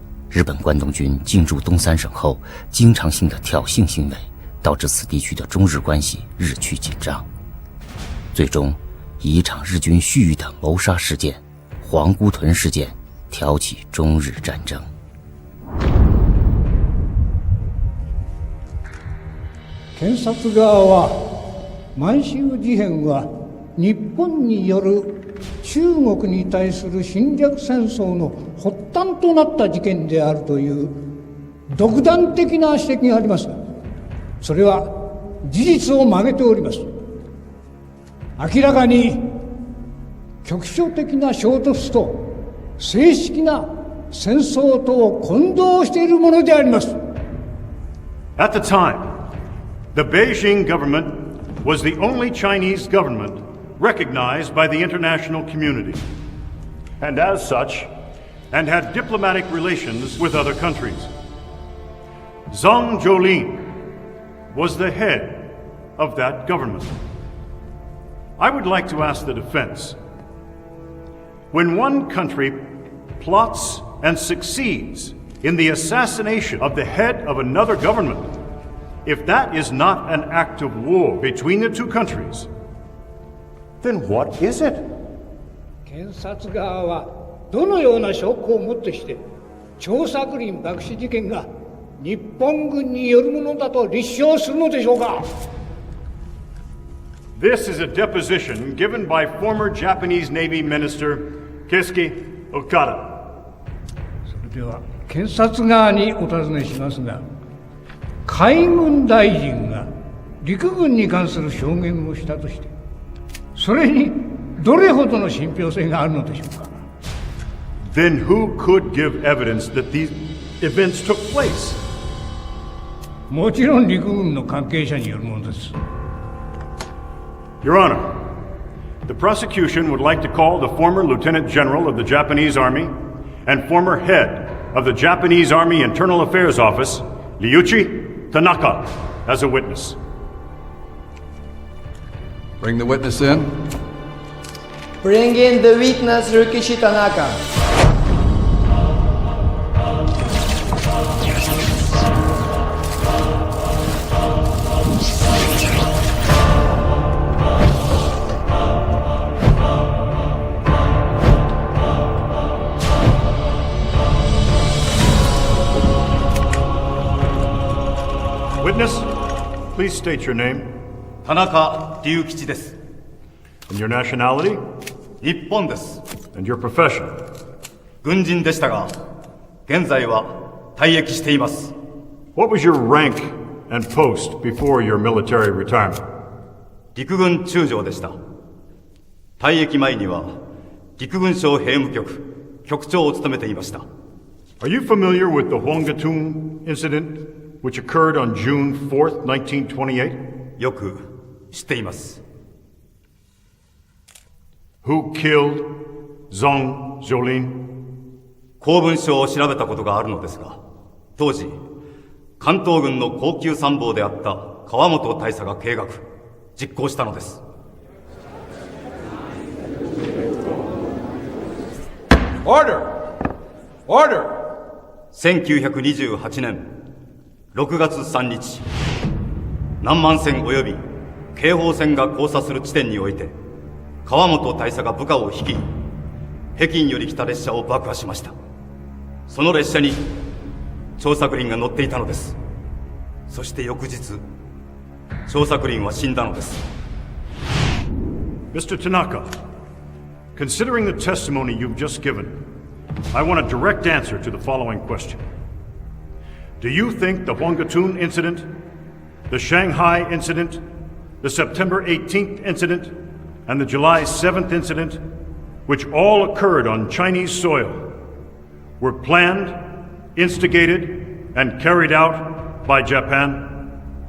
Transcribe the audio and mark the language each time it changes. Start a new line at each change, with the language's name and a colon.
Chinese: 日本关东军进驻东三省后，经常性的挑衅行为导致此地区的中日关系日趋紧张，最终以一场日军蓄意的谋杀事件——皇姑屯事件挑起中日战争。
Japanese: 検察側は満州事変は日本による中国に対する侵略戦争の発端となった事件であるという独断的な指摘がありますが、それは事実を曲げております。明らかに局所的な衝突と正式な戦争とを混同しているものであります。
English: At the time, the Beijing government was the only Chinese government recognized by the international community, and as such, and had diplomatic relations with other countries. Zhang Zholin was the head of that government. I would like to ask the defense, when one country plots and succeeds in the assassination of the head of another government, if that is not an act of war between the two countries, then what is it?
Japanese: 検察側はどのような証拠をもってして張作霖爆死事件が日本軍によるものだと立証するのでしょうか。
English: This is a deposition given by former Japanese Navy Minister Keisuke Okada.
Japanese: それでは検察側にお尋ねしますが、海軍大臣が陸軍に関する証言をしたとして、それにどれほどの信憑性があるのでしょうか。
English: Then who could give evidence that these events took place?
Japanese: もちろん陸軍の関係者によるものです。
English: Your Honor, the prosecution would like to call the former Lieutenant General of the Japanese Army and former head of the Japanese Army Internal Affairs Office, Ryuichi Tanaka, as a witness. Bring the witness in. Bring in the witness, Ryuichi Tanaka. Witness, please state your name.
Japanese: 田中隆吉です。
English: And your nationality?
Japanese: 日本です。
English: And your profession?
Japanese: 軍人でしたが、現在は退役しています。
English: What was your rank and post before your military retirement?
Japanese: 陸軍中将でした。退役前には陸軍省兵務局局長を務めていました。
English: Are you familiar with the Hwanggatun incident, which occurred on June 4th, 1928?
Japanese: よく知っています。
English: Who killed Zhang Zholin?
Japanese: 公文書を調べたことがあるのですが、当時関東軍の高級参謀であった川本大佐が計画実行したのです。
English: Order! Order!
Japanese: 1928年6月3日、南満線及び京豊線が交差する地点において、川本大佐が部下を率い、北京より来た列車を爆破しました。その列車に張作霖が乗っていたのです。そして翌日、張作霖は死んだのです。
English: Mr. Tanaka, considering the testimony you've just given, I want a direct answer to the following question. Do you think the Hwanggatun incident, the Shanghai incident, the September 18th incident, and the July 7th incident, which all occurred on Chinese soil, were planned, instigated, and carried out by Japan?